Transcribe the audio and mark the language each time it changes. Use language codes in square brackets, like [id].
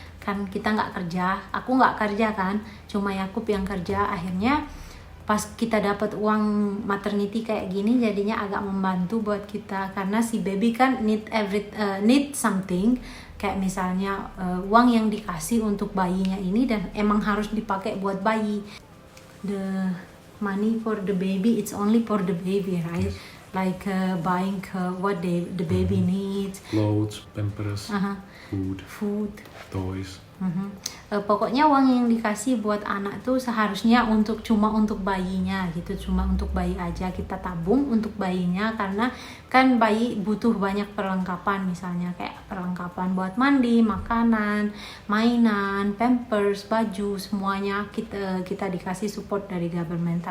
[id] Kan kita nggak kerja, aku nggak kerja kan, cuma Yakub yang kerja. Akhirnya pas kita dapat uang maternity kayak gini jadinya agak membantu buat kita, karena si baby kan [en] need something, [id] kayak misalnya uang yang dikasih untuk bayinya ini dan emang harus dipakai buat bayi. [en] The money for the baby, it's only for the baby, right? Like buying what the baby needs, Clothes, pampers, food, toys. [id] Pokoknya uang yang dikasih buat anak tuh seharusnya cuma untuk bayinya gitu, cuma untuk bayi aja kita tabung untuk bayinya, karena kan bayi butuh banyak perlengkapan, misalnya kayak perlengkapan buat mandi, makanan, mainan, pampers, baju, semuanya kita dikasih support dari government.